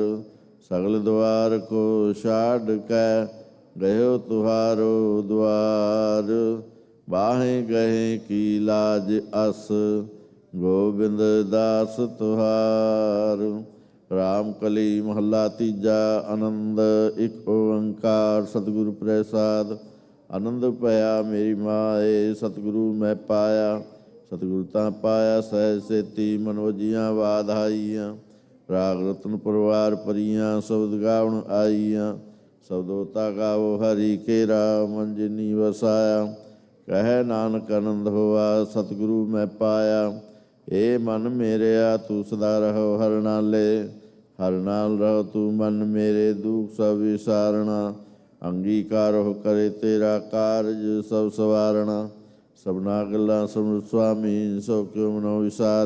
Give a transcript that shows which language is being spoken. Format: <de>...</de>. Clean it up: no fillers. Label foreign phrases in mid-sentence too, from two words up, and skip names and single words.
<bra>सगल द्वार को छाड़ कै, गयो तुहारो द्वार। बाहें गहे की लाज अस, गोविंद दास तुहार।</bra> <pa>ਰਾਮ ਕਲੀ ਮਹਲਾ ਤੀਜਾ, ਆਨੰਦ ਏਕ ਓਂਕਾਰ ਸਤਿਗੁਰੂ ਪ੍ਰਸਾਦ। ਆਨੰਦ ਪਾਇਆ ਮੇਰੀ ਮਾਏ, ਸਤਿਗੁਰੂ ਮੈਂ ਪਾਇਆ। ਸਤਿਗੁਰੂ ਤਾ ਪਾਇਆ ਸਹਜ ਸੇਤੀ, ਮਨੋਜੀਆਂ ਵਾਧਾਈਆਂ। ਰਾਗ ਰਤਨ ਪਰਵਾਰ ਪਰੀਆਂ, ਸ਼ਬਦ ਗਾਵਣ ਆਈਆਂ। ਸ਼ਬਦੋਤਾ ਗਾਵੋ ਹਰਿ ਕੇਰਾ, ਮਨ ਜਿਨੀ ਵਸਾਇਆ। ਕਹ ਨਾਨਕ ਆਨੰਦ ਹੋਆ, ਸਤਿਗੁਰੂ ਮੈਂ ਪਾਇਆ। ਏ ਮਨ ਮੇਰਿਆ ਤੂ ਸਦਾ ਰਹੋ ਹਰ ਨਾਲੇ। ਹਰ ਨਾਲ ਰਹੋ ਤੂ ਮਨ ਮੇਰੇ, ਦੁਖ ਸਭ ਵਿਸਾਰਣਾ। ਅੰਗੀਕਾਰ ਹੋ ਕਰੇ ਤੇਰਾ ਕਾਰਜ ਸਭ ਸਵਾਰਣਾ। ਸਭਨਾ ਗੱਲਾਂ ਸਮ੍ਰਿਤ ਸਵਾਮੀ, ਸੋ ਕਿਉਂ ਮਨੋ ਵਿਸਾਰੇ।</pa>